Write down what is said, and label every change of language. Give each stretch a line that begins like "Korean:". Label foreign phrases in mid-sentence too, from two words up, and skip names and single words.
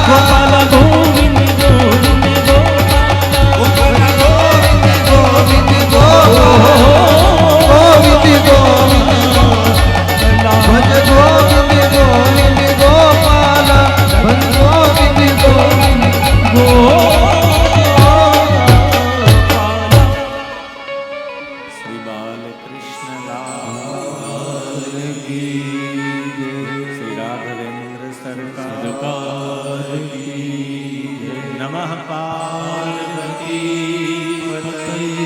Hindi: गोपाला गोविंद गोविंद गोपाला, गोपाला गोविंद गोविंद गोपाला, गोविंद गोविंद भज गोविंद गोविंद गोपाला, भज गोविंद गोविंद
Sanskrit: શ્રી બાલકૃષ્ણલાલ શ્રી રાઘવેન્દ્ર સરકાર નમઃ પાર્વતી પતયે